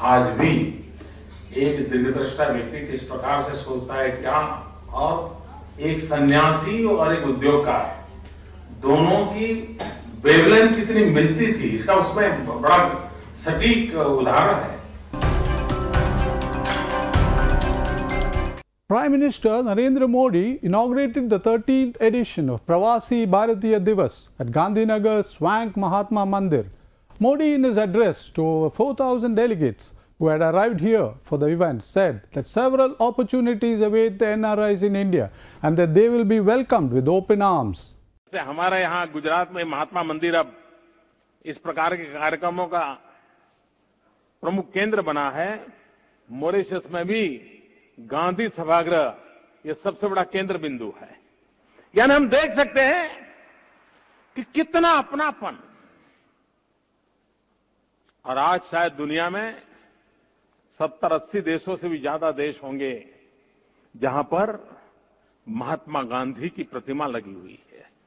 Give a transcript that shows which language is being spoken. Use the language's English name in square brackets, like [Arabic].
[Hindi] आज भी एक दीर्घदृष्टा व्यक्ति किस प्रकार से सोचता है क्या, और एक सन्यासी और एक उद्योगकार, दोनों की वेवलेंथ कितनी मिलती थी, इसका उसमें बड़ा सटीक उदाहरण है। [English] Prime Minister Narendra Modi inaugurated the 13th edition of Pravasi Bharatiya Divas at Gandhinagar's Swank Mahatma Mandir. Modi, in his address to over 4,000 delegates who had arrived here for the event, said that several opportunities await the NRIs in India and that they will be welcomed with open arms. [Hindi] हमारे यहाँ गुजरात में महात्मा मंदिर अब इस प्रकार के कार्यक्रमों का प्रमुख केंद्र बना है। मॉरिशस में भी गांधी सभागृह ये सबसे बड़ा केंद्र बिंदु है। यानी हम देख सकते हैं कि कितना अपनापन, और आज शायद दुनिया में 70-80 देशों से भी ज्यादा देश होंगे जहां पर महात्मा गांधी की प्रतिमा लगी हुई है।